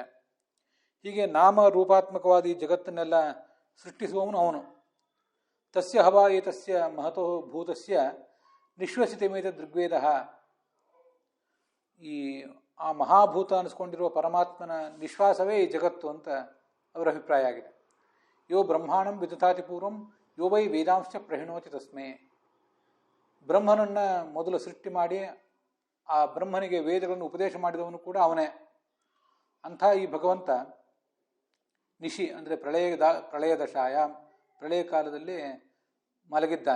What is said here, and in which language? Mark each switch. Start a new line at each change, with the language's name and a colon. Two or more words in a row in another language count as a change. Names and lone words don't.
Kannada: ಹೀಗೆ ನಾಮ ರೂಪಾತ್ಮಕವಾದ ಈ ಜಗತ್ತನ್ನೆಲ್ಲ ಸೃಷ್ಟಿಸುವವನು ಅವನು.
Sanskrit: ತಸ್ಯ ಹವಾ ಏತಸ್ಯ ಮಹತೋ ಭೂತಸ್ಯ ನಿಶ್ವಸಿತಮೇತ ದೃಗ್ವೇದ.
Kannada: ಈ ಆ ಮಹಾಭೂತ ಅನಿಸ್ಕೊಂಡಿರುವ ಪರಮಾತ್ಮನ ನಿಶ್ವಾಸವೇ ಈ ಜಗತ್ತು ಅಂತ ಅವರ ಅಭಿಪ್ರಾಯ ಆಗಿದೆ.
Sanskrit: ಯೋ ಬ್ರಹ್ಮಾಣಂ ವಿದಧಾತಿ ಪೂರ್ವಂ ಯೋ ವೈ ವೇದಾಂಶ ಪ್ರಹಿಣೋತಿ ತಸ್ಮೇ.
Kannada: ಬ್ರಹ್ಮನನ್ನು ಮೊದಲು ಸೃಷ್ಟಿ ಮಾಡಿ ಆ ಬ್ರಹ್ಮನಿಗೆ ವೇದಗಳನ್ನು ಉಪದೇಶ ಮಾಡಿದವನು ಕೂಡ ಅವನೇ. ಅಂಥ ಈ ಭಗವಂತ ನಿಶಿ ಅಂದರೆ
Sanskrit: ಪ್ರಳಯ ದಶಾಯ,
Kannada: ಪ್ರಳಯ ಕಾಲದಲ್ಲಿ ಮಲಗಿದ್ದಾನೆ.